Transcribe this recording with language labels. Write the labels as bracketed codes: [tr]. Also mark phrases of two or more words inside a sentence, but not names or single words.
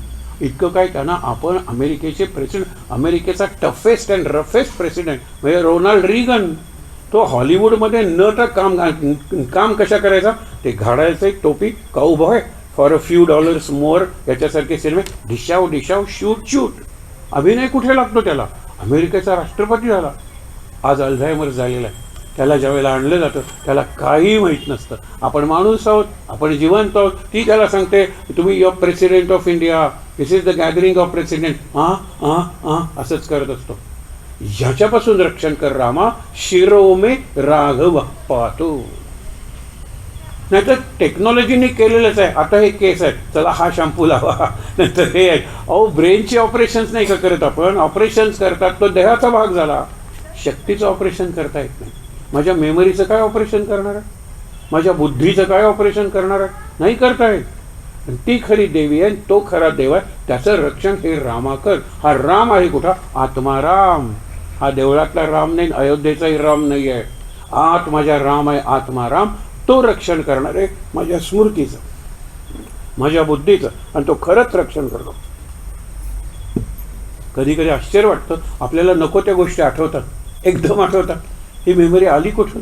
[mr] इतकं काय त्यांना आपण अमेरिकेचे प्रेसिडेंट, अमेरिकेचा [en] toughest and roughest president [mr] म्हणजे रोनाल्ड रिगन, तो हॉलिवूडमध्ये नट काम कशा करायचा ते घालायचं एक टोपी, काऊबॉय फॉर अ फ्यू डॉलर्स मोर, याच्यासारखे सिनेमे, डिशाव डिशाव शूट शूट. अभिनय कुठे लागतो त्याला? अमेरिकेचा राष्ट्रपती झाला. आज अल्झायमर झालेला आहे. त्याला ज्यावेळेला आणलं जातं त्याला काही माहीत नसतं. आपण माणूस आहोत, आपण जिवंत आहोत. ती त्याला सांगते तुम्ही [en] your president of India, this is the gathering of president. [mr] हां हां हां असंच करत असतो. ह्याच्यापासून रक्षण कर रामा, शिरोमे राघव पाहतो. नाहीतर टेक्नॉलॉजीने केलेलंच आहे. आता हे केस आहेत, चला हा शॅम्पू लावा, नंतर हे आहे. अहो ब्रेनचे ऑपरेशन्स नाही का करत आपण? ऑपरेशन्स करतात, तो देहाचा भाग झाला. शक्तीचं ऑपरेशन करता येत नाही. माझ्या मेमरीचं काय ऑपरेशन करणार आहे? माझ्या बुद्धीचं काय ऑपरेशन करणार आहे? नाही करता येत. ती खरी देवी आहे, तो खरा देव आहे. त्याचं रक्षण हे रामा कर. हा राम आहे कुठं? आत्माराम. हा देवळातला राम नाही, अयोध्येचाही राम नाही आहे. आत माझ्या राम आहे, आत्माराम. तो रक्षण करणार आहे माझ्या स्मृतीचं, माझ्या बुद्धीचं, आणि तो खरंच रक्षण करतो. कधी कधी आश्चर्य वाटतं, आपल्याला नको त्या गोष्टी आठवतात, एकदम आठवतात. ही मेमरी आली कुठून?